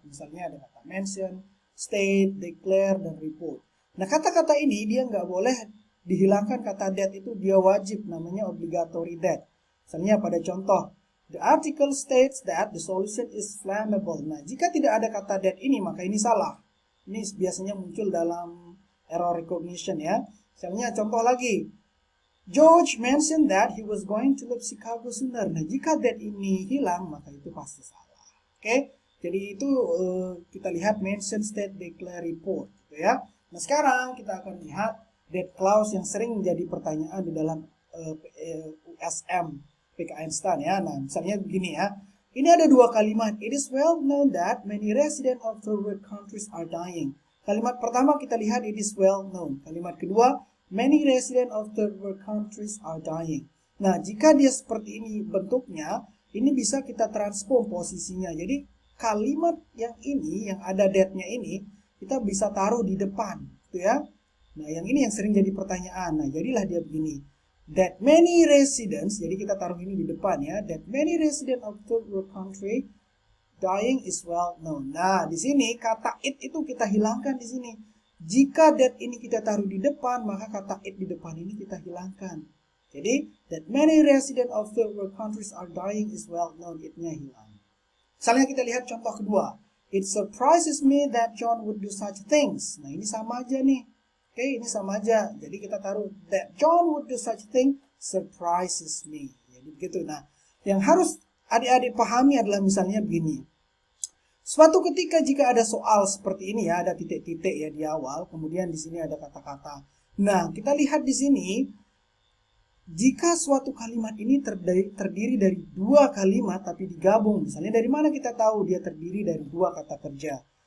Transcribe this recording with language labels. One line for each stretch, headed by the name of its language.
Indonesian: Misalnya ada kata mention, state, declare, dan report. Nah, kata-kata ini dia nggak boleh dihilangkan kata that itu, dia wajib, namanya obligatory that. Misalnya pada contoh,
English: the article states that the solution is flammable.
Indonesian: Nah, jika tidak ada kata that ini, maka ini salah. Ini biasanya muncul dalam error recognition ya. Misalnya contoh lagi,
English: George mentioned that he was going to leave Chicago sooner.
Indonesian: Nah, jika that ini hilang, maka itu pasti salah. Oke, jadi itu kita lihat mention, state, declare, report, gitu ya. Nah, sekarang kita akan lihat that clause yang sering menjadi pertanyaan di dalam USM PK Einstein ya. Nah, misalnya begini ya. Ini ada dua kalimat.
English: It is well known that many residents of third world countries are dying.
Indonesian: Kalimat pertama kita lihat
English: it is well known.
Indonesian: Kalimat kedua,
English: many residents of third world countries are dying.
Indonesian: Nah, jika dia seperti ini bentuknya, ini bisa kita transform posisinya. Jadi kalimat yang ini, yang ada that-nya ini, kita bisa taruh di depan, gitu ya. Nah, yang ini yang sering jadi pertanyaan. Nah, jadilah dia begini.
English: That many residents,
Indonesian: jadi kita taruh ini di depan ya.
English: That many residents of third world country dying is well known.
Indonesian: Nah, di sini kata it itu kita hilangkan di sini. Jika that ini kita taruh di depan, maka kata it di depan ini kita hilangkan.
English: Jadi, that many residents of third world countries are dying is well known,
Indonesian: it-nya hilang. Misalnya kita lihat contoh kedua.
English: It surprises me that John would do such things.
Indonesian: Nah, ini sama aja nih. Oke, ini sama aja. Jadi kita taruh
English: that John would do such thing surprises me.
Indonesian: Jadi begitu. Nah, yang harus adik-adik pahami adalah misalnya begini. Suatu ketika jika ada soal seperti ini ya, ada titik-titik ya di awal, kemudian di sini ada kata-kata. Nah, kita lihat di sini, jika suatu kalimat ini terdiri dari dua kalimat tapi digabung, misalnya dari mana kita tahu dia terdiri dari dua kata kerja?